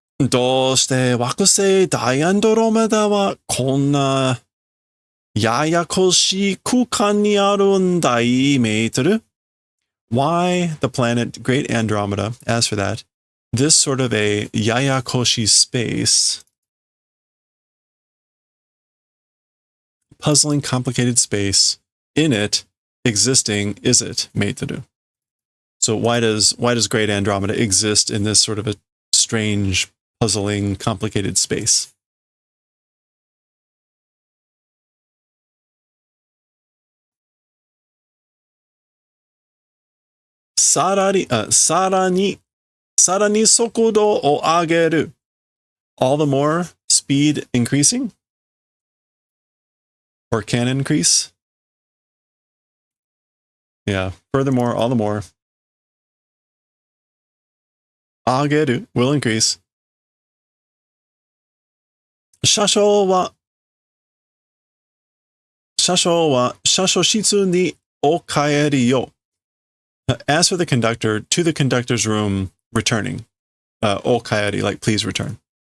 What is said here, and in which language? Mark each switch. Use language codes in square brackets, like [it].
[ja] どうして惑星ダイアンドロメダはこんなややこしい空間にあるんだいメートル? [en] Why the planet Great Andromeda, as for that, this sort of a yayakoshi space, puzzling, complicated space, in it, existing, is it, meitoru? So why does Great Andromeda exist in this sort of a strange, puzzling, complicated space? [ja] さらに速度を上げる. [en] All the more speed increasing? Or can increase? Yeah. Furthermore, all the more. 上げる will increase. [ja] 車掌は車室にお帰りよ. [en] As for the conductor, to the conductor's room, returning. お帰り, like please return.